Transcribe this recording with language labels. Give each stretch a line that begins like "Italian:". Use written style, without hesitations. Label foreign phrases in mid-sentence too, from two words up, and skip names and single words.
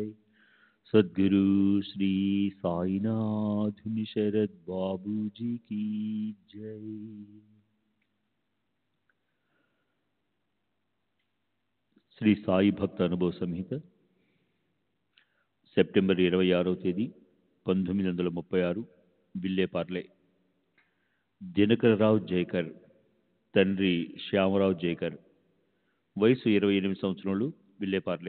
Hindi: सद्गुरु श्री साईनाथ शरद बाबू जी की जय।
Telugu: శ్రీ సాయి భక్త అనుభవ సంహిత సెప్టెంబర్ 26వ తేదీ 1936 విల్లేపార్లే. దినకరరావు జైకర్, తండ్రి శ్యామరావు జైకర్, వయసు 28 సంవత్సరములు, విల్లేపార్లే.